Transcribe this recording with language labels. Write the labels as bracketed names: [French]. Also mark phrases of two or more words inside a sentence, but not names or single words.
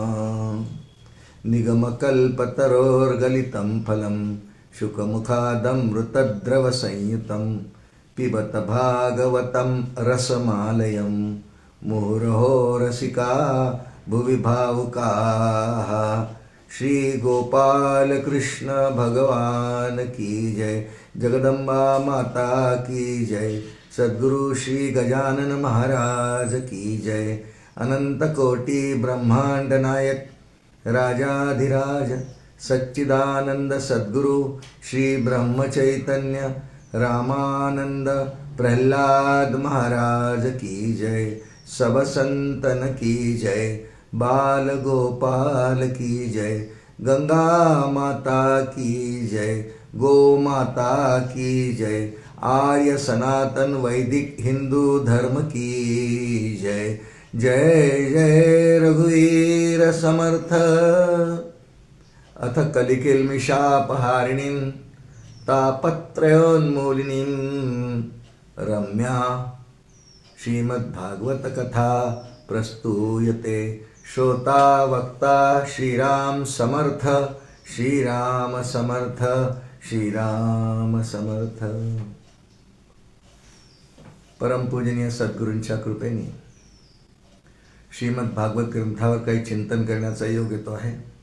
[Sanskrit] निगमकल्पतरोर्गलितं फलं शुकमुखादमृतद्रवसंयुतं पिबत भागवतं रसमालयं मुहुरहो रसिका भुवि भावुकाः. [Hindi] श्री गोपाल कृष्ण भगवान की जय. जगदम्बा माता की जय. सद्गुरु श्री गजानन महाराज की जय. अनंत कोटि ब्रह्मांड नायक राजाधिराज सच्चिदानंद सद्गुरु श्री ब्रह्मचैतन्य रामानंद प्रहलाद महाराज की जय. सब संतन की जय. बाल गोपाल की जय. गंगा माता की जय. गो माता की जय. आर्य सनातन वैदिक हिंदू धर्म की जय. [Marathi] जय जय रघुवीर समर्थ. [Sanskrit] अथ कलिकेल्मिषापहारिणीं तापत्रयोन्मूलिनीं रम्या श्रीमद्भागवत कथा प्रस्तूयते. [Marathi] श्रोता वक्ता श्रीराम समर्थ. श्रीराम समर्थ. श्रीराम समर्थ. परमपूजनीय सद्गुरूंच्या कृपेने श्रीमद भागवत ग्रंथावर काही चिंतन करण्याचा योग येतो आहे.